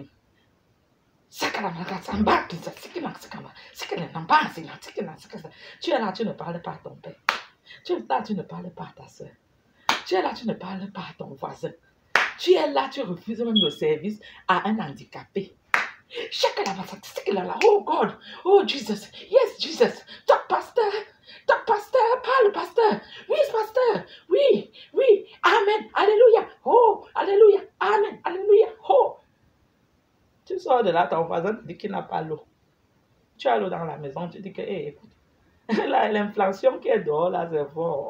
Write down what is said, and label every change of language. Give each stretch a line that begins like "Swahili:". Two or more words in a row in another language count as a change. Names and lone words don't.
French: Tu es là, tu ne parles pas à ton père. Tu es là, tu ne parles pas à ta soeur. Tu es là, tu ne parles pas à ton voisin. Tu es là, tu refuses même le service à un handicapé.
English: Oh God, oh Jesus, yes Jesus, talk
French: pasteur, parle pasteur, oui pasteur, oui, amen, alléluia, oh, alléluia, amen, alléluia, oh. Tu sors de là, ton voisin te dit qu'il n'a pas l'eau. Tu as l'eau dans la maison, tu dis que, hey, écoute, l'inflation qui est dehors, là, c'est fort.